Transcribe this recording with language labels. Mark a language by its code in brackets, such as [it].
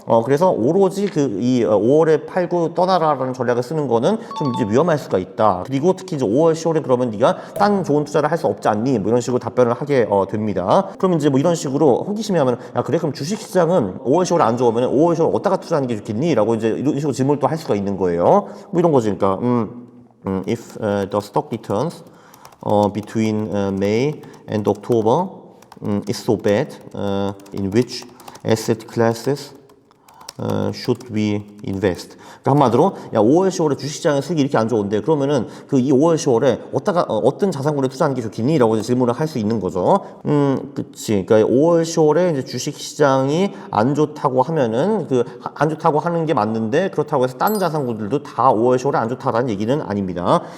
[ko] 그래서 오로지 이 5월에 팔고 떠나라라는 전략을 쓰는 거는 좀 이제 위험할 수가 있다. 그리고 특히 이제 5월, 10월에 그러면 네가 딴 좋은 투자를 할 수 없지 않니? 뭐 이런 식으로 답변을 하게 됩니다. 그럼 이제 뭐 이런 식으로 호기심이 하면, 야, 그래? 그럼 주식 시장은 5월, 10월 안 좋으면 5월, 10월 어디다가 투자하는 게 좋겠니? 라고 이제 이런 식으로 질문을 또 할 수가 있는 거예요. 뭐 이런 거지. 그러니까, [en] if the stock returns between May and October is so bad, in which asset classes should we invest? [ko] 그러니까 한마디로, 야, 5월, 10월에 주식시장의 수익이 이렇게 안 좋은데, 그러면은 이 5월, 10월에 어떤 자산군에 투자하는 게 좋겠니? 라고 질문을 할 수 있는 거죠. 그치. 그러니까 5월, 10월에 이제 주식시장이 안 좋다고 하면은, 안 좋다고 하는 게 맞는데, 그렇다고 해서 딴 자산군들도 다 5월, 10월에 안 좋다라는 얘기는 아닙니다.